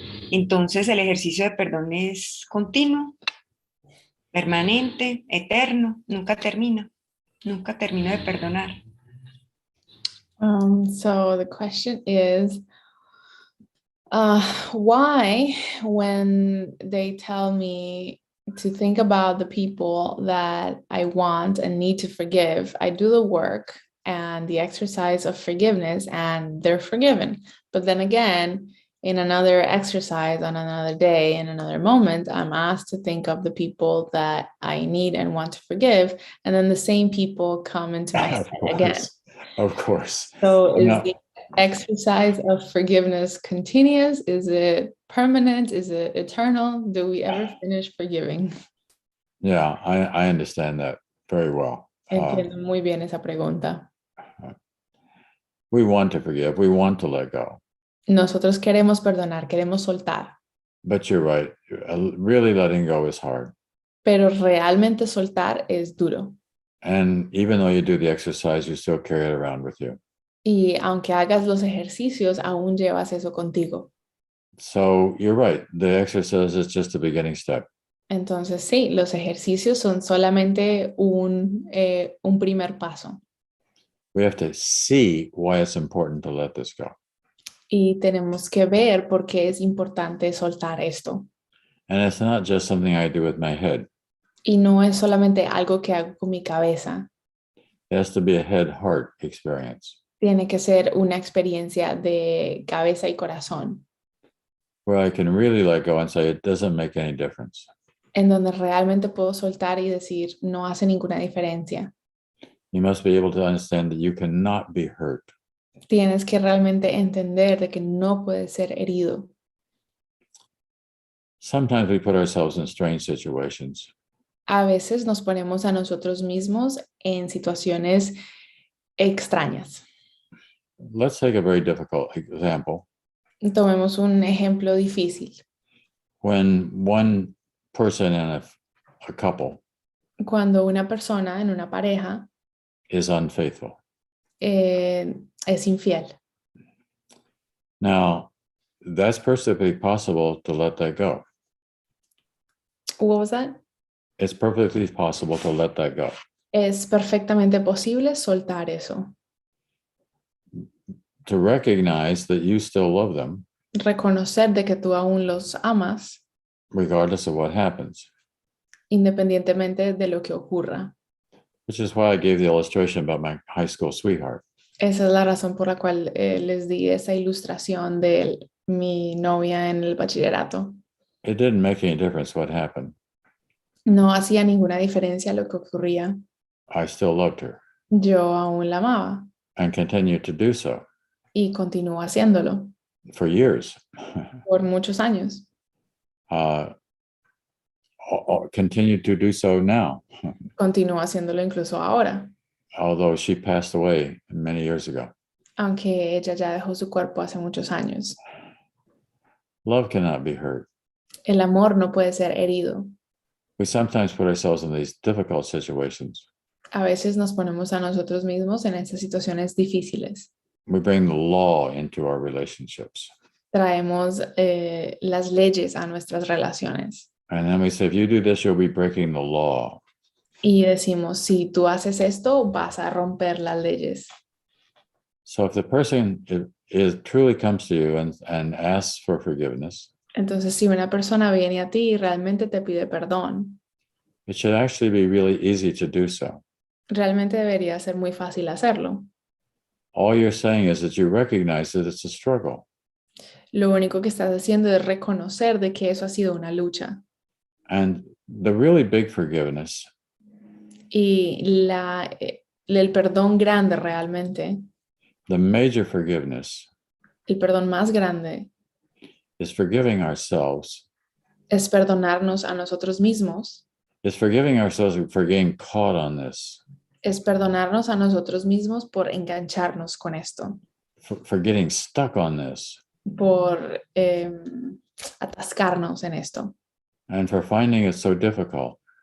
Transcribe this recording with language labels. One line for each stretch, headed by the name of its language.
Spanish: Entonces el ejercicio de perdón es continuo, permanente, eterno, nunca termino de perdonar.
English: So the question is, why, when they tell me to think about the people that I want and need to forgive, I do the work and the exercise of forgiveness and they're forgiven. But then again, in another exercise on another day, in another moment, I'm asked to think of the people that I need and want to forgive. And then the same people come into my head again. Of course. So is the exercise of forgiveness continuous? Is it permanent? Is it eternal? Do we ever finish forgiving? Yeah, I understand that very well.
Spanish: Entiendo muy bien esa pregunta.
English: We want to forgive. We want to let go.
Spanish: Nosotros queremos perdonar, queremos soltar.
English: But you're right. Really letting go is hard.
Spanish: Pero realmente soltar es duro.
English: And even though you do the exercise, you still carry it around with you.
Spanish: Y aunque hagas los ejercicios, aún llevas eso contigo.
English: So you're right. The exercise is just the beginning step.
Spanish: Entonces sí, los ejercicios son solamente un primer paso.
English: We have to see why it's important to let this go.
Spanish: Y tenemos que ver por qué es importante soltar esto.
English: And it's not just something I do with my head.
Spanish: Y no es solamente algo que hago con mi cabeza.
English: It has to be a head-heart experience.
Spanish: Tiene que ser una experiencia de cabeza y corazón.
English: Where I can really let go and say it doesn't make any difference.
Spanish: En donde realmente puedo soltar y decir, no hace ninguna diferencia.
English: You must be able to understand that you cannot be hurt.
Spanish: Tienes que realmente entender de que no puedes ser herido.
English: Sometimes we put ourselves in strange situations.
Spanish: A veces nos ponemos a nosotros mismos en situaciones extrañas.
English: Let's take a very difficult example.
Spanish: Tomemos un ejemplo difícil.
English: When one person in a couple
Spanish: Cuando una persona en una pareja
English: is unfaithful.
Spanish: Es infiel.
English: Now, that's perfectly possible to let that go. What was that? It's perfectly possible to let that go.
Spanish: Es perfectamente posible soltar eso.
English: to recognize that you still love them,
Spanish: reconocer de que tú aún los amas,
English: regardless of what happens.
Spanish: independientemente de lo que ocurra.
English: Which is why I gave the illustration about my high school sweetheart.
Spanish: Esa es la razón por la cual les di esa ilustración de mi novia en el bachillerato.
English: It didn't make any difference what happened.
Spanish: No hacía ninguna diferencia lo que ocurría.
English: I still loved her
Spanish: Yo aún la amaba
English: and continued to do so
Spanish: y continúo haciéndolo
English: for years.
Spanish: por muchos años.
English: Continue to do so now,
Spanish: Continúo haciéndolo incluso ahora,
English: although she passed away many years ago.
Spanish: aunque ella ya dejó su cuerpo hace muchos años.
English: Love cannot be hurt.
Spanish: El amor no puede ser herido.
English: We sometimes put ourselves in these difficult situations.
Spanish: A veces nos ponemos a nosotros mismos en estas situaciones difíciles.
English: We bring the law into our relationships.
Spanish: Traemos las leyes a nuestras relaciones.
English: And then we say, if you do this, you'll be breaking the law.
Spanish: Y decimos, si tú haces esto, vas a romper las leyes.
English: So if the person truly comes to you and asks for forgiveness,
Spanish: Entonces, si una persona viene a ti y realmente te pide perdón,
English: it should actually be really easy to do so.
Spanish: realmente debería ser muy fácil hacerlo.
English: All you're saying is that you recognize that it's a struggle.
Spanish: Lo único que estás haciendo es reconocer de que eso ha sido una lucha.
English: And the really big forgiveness
Spanish: Y el perdón grande realmente,
English: the major forgiveness
Spanish: el perdón más grande,
English: is forgiving ourselves,
Spanish: es perdonarnos a nosotros mismos,
English: is forgiving ourselves for getting caught on this,
Spanish: es perdonarnos a nosotros mismos por engancharnos con esto,
English: for getting stuck on this,
Spanish: por atascarnos en esto
English: and for finding it so difficult.